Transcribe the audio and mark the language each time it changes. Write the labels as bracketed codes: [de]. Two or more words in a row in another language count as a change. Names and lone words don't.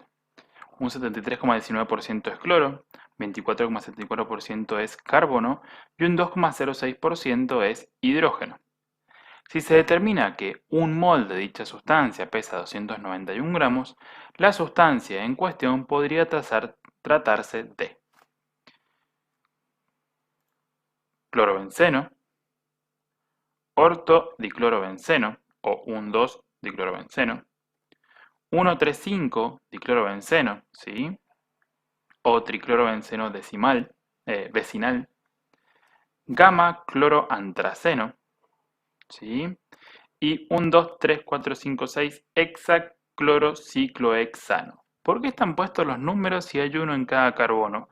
[es] Un 73,19% es cloro, 24,74% es carbono y un 2,06% es hidrógeno. Si se determina que un mol de dicha sustancia pesa 291 gramos, la sustancia en cuestión podría tratarse de clorobenceno, ortodiclorobenceno o 1,2-diclorobenceno, 1,3,5-diclorobenceno, ¿sí? O triclorobenceno vecinal, gamma-cloroantraceno, ¿sí? Y 1,2,3,4,5,6 hexaclorociclohexano. ¿Por qué están puestos los números si hay uno en cada carbono?